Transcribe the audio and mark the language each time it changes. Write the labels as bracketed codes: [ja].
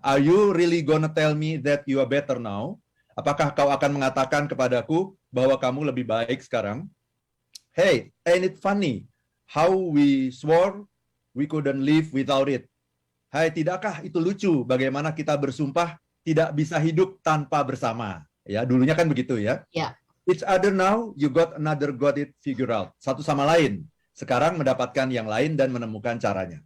[en] Are you really gonna tell me that you are better now? [id] Apakah kau akan mengatakan kepadaku bahwa kamu lebih baik sekarang? [en] Hey, ain't it funny how we swore we couldn't live without it? [id] Hai, tidakkah itu lucu bagaimana kita bersumpah tidak bisa hidup tanpa bersama? Ya, dulunya kan begitu ya. Ya. [en] Each other now, you got another got it figured out. [id] Satu sama lain. Sekarang mendapatkan yang lain dan menemukan caranya.